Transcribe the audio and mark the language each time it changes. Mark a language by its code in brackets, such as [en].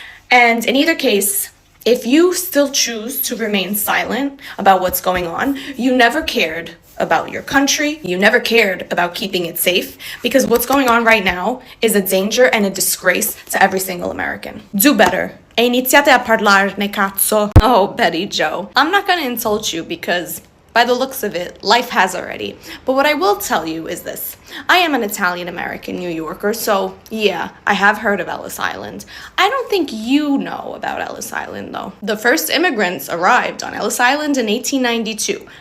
[en] And in either case, if you still choose to remain silent about what's going on, you never cared about your country, you never cared about keeping it safe, because what's going on right now is a danger and a disgrace to every single American. Do better. [it] E iniziate a parlarne, cazzo. [en] Oh, Betty Joe. I'm not gonna insult you because by the looks of it, life has already. But what I will tell you is this. I am an Italian-American New Yorker, so yeah, I have heard of Ellis Island. I don't think you know about Ellis Island, though. The first immigrants arrived on Ellis Island in 1892.